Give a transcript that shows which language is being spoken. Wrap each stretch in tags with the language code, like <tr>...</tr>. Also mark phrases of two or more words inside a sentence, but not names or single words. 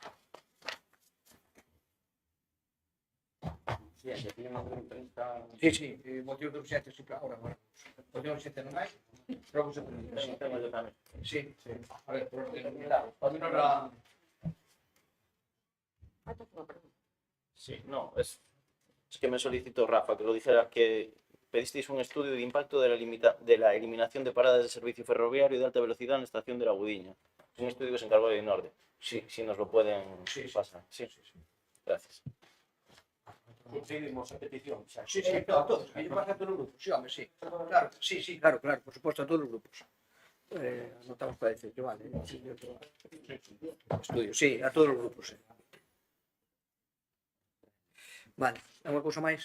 <gl>Sí, sí, motivo de urxencia, sí, ahora, bueno. Motivo de urxencia non hai, pero vos sí, sí. A ver, por orden, a mí non era...</gl> <es>Sí, no, es que me solicitó Rafa que lo dijera que pedisteis un estudio de impacto de la eliminación de paradas de servicio ferroviario de alta velocidad en la estación de La Gudiña. Es un estudio que se encargó de Norte. Sí, si nos lo pueden pasar. Sí. Gracias.</es> <gl>Seguimos a petición. Xa. Sí, a todos, que lle pasa a todos os grupos, sí, home, sí. Claro, sí, claro, por suposto, a todos os grupos.</gl> <es>Anotamos para decir que vale.</es> <gl>Estudio, sí, a todos os grupos, sí. Vale, alguma cousa máis?</gl>